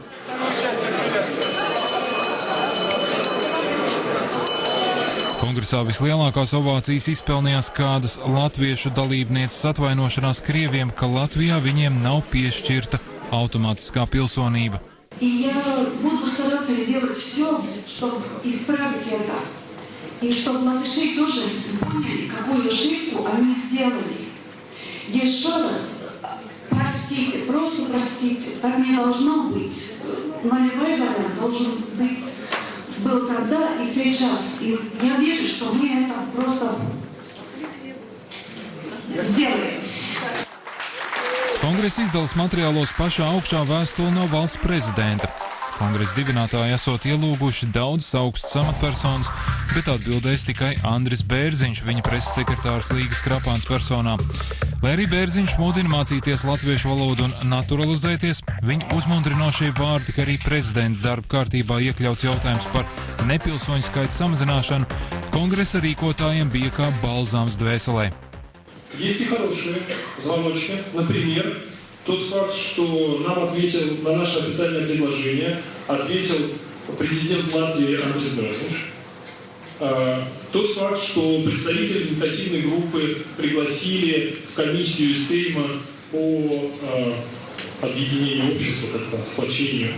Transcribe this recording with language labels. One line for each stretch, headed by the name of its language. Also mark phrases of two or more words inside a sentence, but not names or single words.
Latvian: Kongresā vislielākās ovācijas izpelnījās kādas latviešu dalībnieces atvainošanās krieviem, ka Latvijā viņiem nav piešķirta automātiskā pilsonība.
Russian: И чтобы латыши тоже поняли, какую ошибку они сделали. Еще раз простите, просто простите. Так не должно быть. Нулевой вариант должен был тогда и сейчас. И я верю, что мы это просто сделаем.
Latvian: Kongresa izdalas materiālos pašā augšā vēstule no valsts prezidenta. Kongresa dibinātāji esot ielūguši daudz augstas amatpersonas, bet atbildēs tikai Andris Bērziņš, viņa preses sekretārs Līgas Krapāns personā. Lai arī Bērziņš mudina mācīties latviešu valodu un naturalizēties, viņa uzmundrinošie vārdi, ka arī prezidenta darba kārtībā iekļauts jautājums par nepilsoņu skaitu samazināšanu, kongresa rīkotājiem bija kā balzāms dvēselē.
Russian: Есть и хорошие звоночки, например, тот факт, что нам ответил на наше официальное предложение, ответил президент Латвии Андрис Бērziņš. Тот факт, что представители инициативной группы пригласили в комиссию Сейма по объединению общества, как-то сплочению.